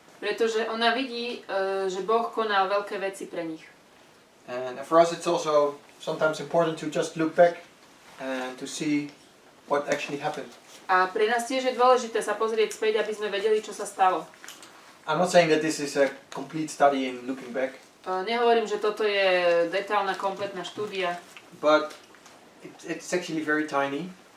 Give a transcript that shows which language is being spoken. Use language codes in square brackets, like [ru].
[sk] Pretože ona vidí, že Boh konal veľké veci pre nich. [en] And for us it's also sometimes important to just look back and to see what actually happened. [sk] A pre nás tiež je dôležité sa pozrieť späť, aby sme vedeli, čo sa stalo. [en] I'm not saying that this is a complete study in looking back. [sk] Nehovorím, že toto je detailná, kompletná štúdia. [en] But it's actually very tiny.